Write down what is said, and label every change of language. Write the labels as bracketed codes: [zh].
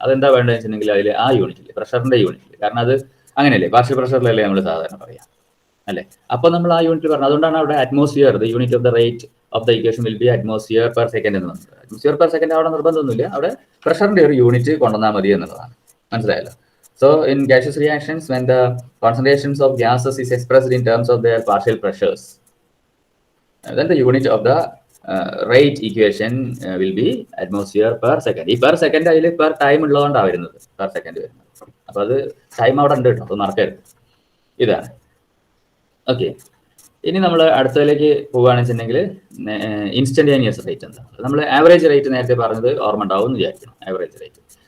[ml] അതെന്താ വേണ്ടതെന്ന് വെച്ചിട്ടുണ്ടെങ്കിൽ അതിൽ ആ യൂണിറ്റിൽ, പ്രഷറിന്റെ യൂണിറ്റിൽ. കാരണം അത് അങ്ങനെയല്ലേ, പാർഷ്യൽ പ്രഷറിലല്ലേ നമ്മൾ സാധാരണ പറയാം അല്ലേ. അപ്പോൾ നമ്മൾ ആ യൂണിറ്റിൽ പറഞ്ഞു. അതുകൊണ്ടാണ് അവിടെ [en] atmosphere, the unit of the rate of the equation will be atmosphere per second [ml] എന്ന് പറഞ്ഞത്. അറ്റ്മോസ്ഫിയർ പെർ സെക്കൻഡ് അവിടെ നിർബന്ധമൊന്നുമില്ല, അവിടെ പ്രഷറിന്റെ ഒരു യൂണിറ്റ് കൊണ്ടുവന്നാൽ മതി എന്നുള്ളതാണ്. മനസ്സിലായല്ലോ. [en] So in gaseous reactions, when the concentrations of gases is expressed in terms of their partial pressures, then the unit of the rate equation will be atmosphere per second. [ml] ഈ per second അതിൽ per time ഉള്ളതുകൊണ്ടാണ് വരുന്നത്, per second വരുന്നത്. അപ്പോൾ അത് time അവിടെ ഉണ്ട് കേട്ടോ, അത് മറക്കരുത്. ഇതാണ്. ഓക്കെ. ഇനി നമ്മൾ അടുത്തതിലേക്ക് പോകുകയാണെന്ന് വെച്ചിട്ടുണ്ടെങ്കിൽ ഇൻസ്റ്റന്റേനിയസ് റേറ്റ് എന്താ. നമ്മൾ ആവറേജ് റേറ്റ് നേരത്തെ പറഞ്ഞത് ഓർമ്മ ഉണ്ടാവും എന്ന് വിചാരിക്കണം, ആവറേജ് റേറ്റ്.